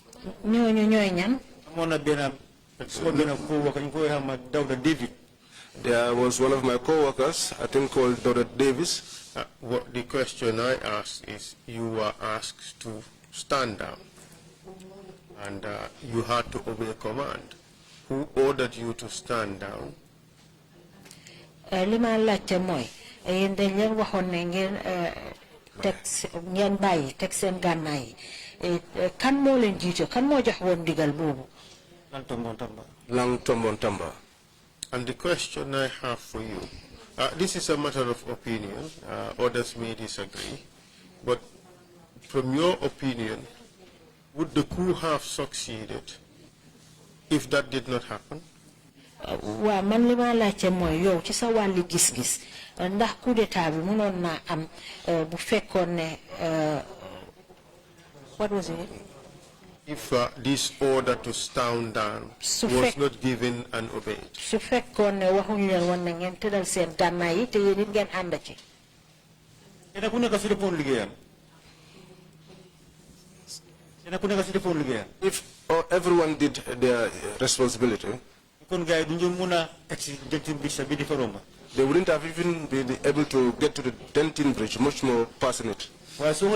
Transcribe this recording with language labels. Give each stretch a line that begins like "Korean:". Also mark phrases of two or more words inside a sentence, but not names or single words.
English: There was one of my co-workers, I think called Dr. Davis. The question I asked is, you were asked to stand down, and you had to obey command. Who ordered you to stand down?
Wolof: Lima laajte mooy yéen dañ leen waxoon ne ngeen ngeen bàyyi teg seen gànnaay kan moo leen jiite kan moo jox woon ndigal boobu. Lang Tombon Tamba.
English: And the question I have for you, this is a matter of opinion, others may disagree, but from your opinion, would the coup have succeeded if that did not happen?
Wolof: Wa man li ma laajte mooy yow ci sa wàlli gis-gis ndax
French: coup d'état
Wolof: bi mënoon naa am bu fekkoon ne
English: what was it? If this order to stand down was not given and obeyed.
Wolof: Su fekkoon ne waxuñ leen woon na ngeen tëddal seen gànnaay yi te yéen it ngeen ànd ci. Ku nekk si defoon liggéeyam.
English: If everyone did their responsibility, they wouldn't have even been able to get to the Denton Bridge, much more passing it. But